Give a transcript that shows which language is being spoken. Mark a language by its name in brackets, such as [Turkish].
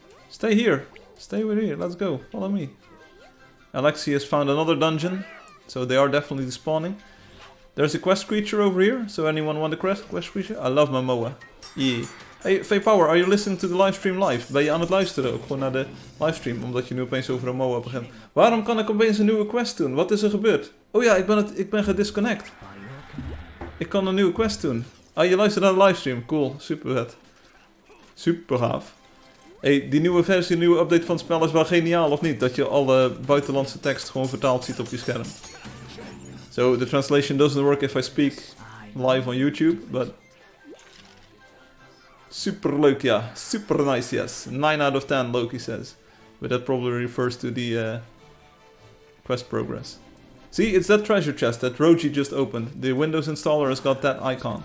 [English] Stay here. Stay with here. Let's go. Follow me. Alexi has found another dungeon, so they are definitely despawning. There's a quest creature over here, so anyone want a quest creature? I love my MOA. Yeah. Hey, Faye Power, are you listening to the livestream live? [Dutch] Ben je aan het luisteren ook gewoon naar de livestream, omdat je nu opeens over een MOA begint? Waarom kan ik opeens een nieuwe quest doen? Wat is er gebeurd? Oh ja, ik ben gedisconnect. Ik kan een nieuwe quest doen. Ah, je luistert naar de livestream. Cool, super vet. Super gaaf. Hey, die nieuwe versie, die nieuwe update van het spel is wel geniaal, of niet? Dat je alle buitenlandse tekst gewoon vertaald ziet op je scherm. [English] So, the translation doesn't work if I speak live on YouTube, but... [Dutch] Super leuk, ja. [English] Super nice, yes. 9 out of 10, Loki says. But that probably refers to the quest progress. See, it's that treasure chest that Roji just opened. The Windows installer has got that icon.